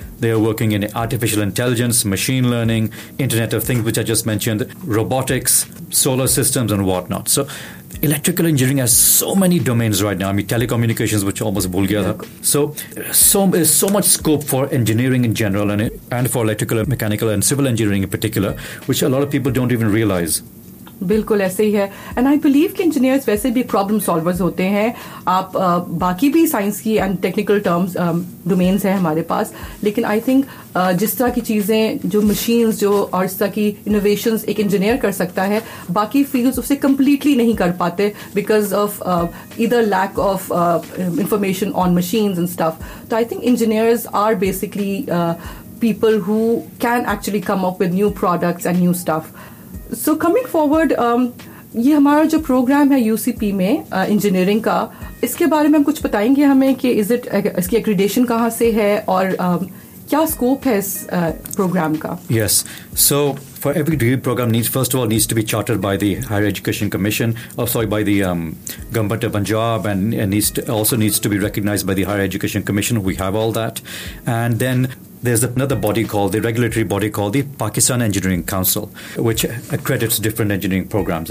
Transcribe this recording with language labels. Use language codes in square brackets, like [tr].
[en] They are working in artificial intelligence, machine learning, Internet of Things, which I just mentioned, robotics, solar systems, and whatnot. So electrical engineering has so many domains right now. I mean, telecommunications, which almost bull gather. So there's so much scope for engineering in general and for electrical and mechanical and civil engineering in particular, which a lot of people don't even realize. [hi] बिल्कुल ऐसे ही है [en] and I believe [hi] कि engineers वैसे भी problem solvers होते हैं आप बाकी भी साइंस की एंड टेक्निकल टर्म्स डोमेन्स हैं हमारे पास लेकिन आई थिंक जिस तरह की चीजें जो मशीन्स जो और इस तरह की इनोवेशंस एक इंजीनियर कर सकता है बाकी फील्ड्स उसे कम्प्लीटली नहीं कर पाते [en] because of इधर lack of information on machines and stuff [hi] तो [en] I think engineers are basically people who can actually come up with new products and new stuff So coming forward, [hi] ये हमारा जो programme है UCP में engineering का इसके बारे में हम कुछ बताएंगे हमें कि [en] is it [hi] इसकी accreditation कहाँ से है और क्या स्कोप है इस प्रोग्राम का [en] Yes, so for every degree program needs first of all needs to be chartered by the Higher Education Commission, by the Government of Punjab, and needs to be recognized by the Higher Education Commission. We have all that, and then. There's another body called, the regulatory body called the Pakistan Engineering Council, which accredits different engineering programs.